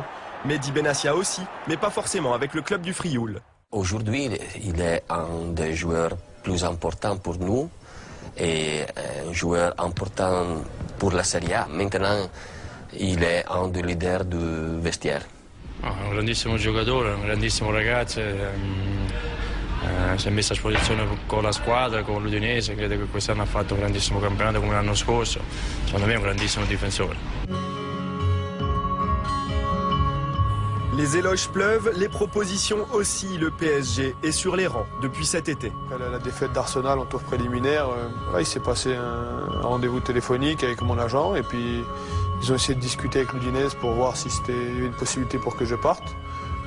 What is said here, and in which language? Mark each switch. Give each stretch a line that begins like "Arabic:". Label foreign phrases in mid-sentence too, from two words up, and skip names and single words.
French: Mehdi Benassia aussi, mais pas forcément avec le club du Frioul. Aujourd'hui, il est un des joueurs plus importants pour nous et un joueur important pour la Serie A. Maintenant, il est un des leaders du vestiaire.
Italian: Un grandissimo giocatore, un grandissimo ragazzo. Si è messa a disposizione con la squadra, con l'Udinese, credo che quest'anno ha fatto un grandissimo campionato come l'anno scorso, secondo me è un grandissimo difensore.
French: Les éloges pleuvent, les propositions aussi, le PSG est sur les rangs depuis cet été. La défaite d'Arsenal en tour préliminaire, il s'est passé un rendez-vous téléphonique avec mon agent et puis ils ont essayé de discuter avec l'Udinese pour voir si c'était une possibilité pour que je parte.